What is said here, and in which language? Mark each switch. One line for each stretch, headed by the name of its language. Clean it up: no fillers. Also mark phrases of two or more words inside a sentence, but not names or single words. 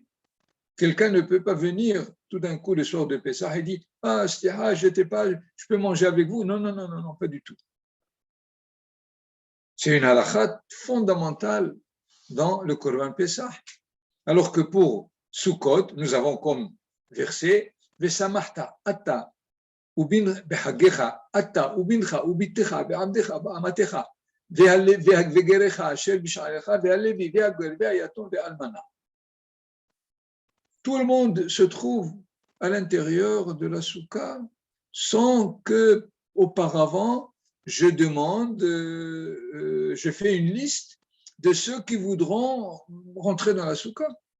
French: Quelqu'un ne peut pas venir tout d'un coup le soir de Pessah et dire « Ah, je peux manger avec vous ». Non, pas du tout. C'est une halakha fondamentale dans le Korban Pessah. Alors que pour Sukkot, nous avons comme verset «
Hebrew: ושמחת אתה בחגך אתה ובנך ובתך ועבדך ואמתך וגרך אשר בשעריך והלוי והגר והיתום והאלמנה »
French: Tout le monde se trouve à l'intérieur de la soukha sans que auparavant je demande, je fais une liste de ceux qui voudront rentrer dans la soukha.